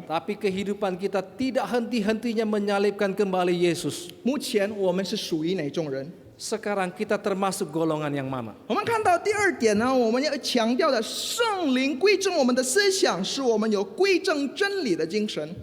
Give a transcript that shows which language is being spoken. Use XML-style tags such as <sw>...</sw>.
<id>Tapi kehidupan kita tidak henti-hentinya menyalibkan kembali Yesus.</id> <zh>目前我们是属于哪种人？</zh> <id>Sekarang kita termasuk golongan yang mana?</id> <zh>我们看到第2点呢，我们要强调的圣灵归正我们的思想，使我们有归正真理的精神。</zh>